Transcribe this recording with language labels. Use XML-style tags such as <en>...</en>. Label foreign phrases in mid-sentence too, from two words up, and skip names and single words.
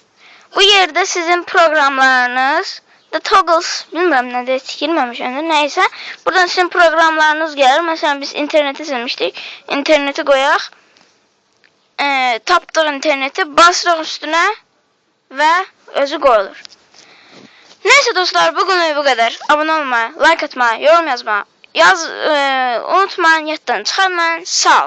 <az>Bu yerdə sizin proqramlarınız da toggles, bilmirəm nədə tikilməmişəm, nəysə. Buradan sizin proqramlarınız gəlir. Məsələn, biz interneti silmişdik. İnterneti qoyaq. Tapdıq interneti, basırıq üstünə və özü qoyulur.</az> <tr>Neyse dostlar, bugün bu kadar. Abone olmayı, like atmayı, yorum yazmayı unutmayın,</tr> <az>yaddan çıxarmayın. Sağ olun.</az>